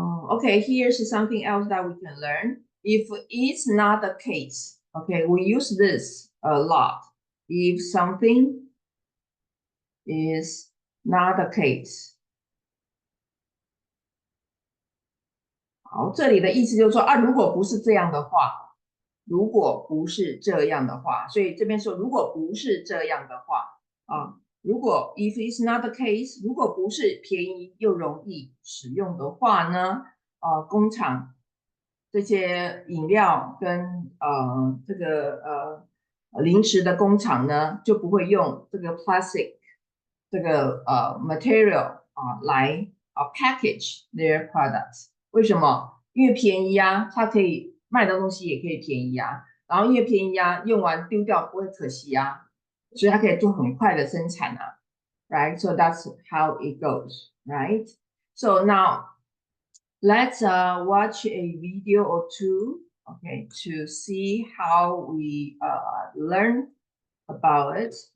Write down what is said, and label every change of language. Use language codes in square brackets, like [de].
[en] Okay, here's something else that we can learn. If it's not the case, okay, we use this a lot. If something is not the case. [zh] 好，这里的意思就是说啊，如果不是这样的话，如果不是这样的话，所以这边说如果不是这样的话啊，如果 [en] if it's not the case， [zh] 如果不是便宜又容易使用的话呢，工厂这些饮料跟这个零食的工厂呢，就不会用这个 plastic 这个material 来 [en] package their products。 [zh] 为什么？因为便宜啊，它可以卖的东西也可以便宜啊，然后因为便宜啊，用完丢掉不会可惜啊，所以它可以做很快的生产啊 ，right? [en] So that's how it goes, right? So now let's watch a video or two, okay, to see how we learn about it.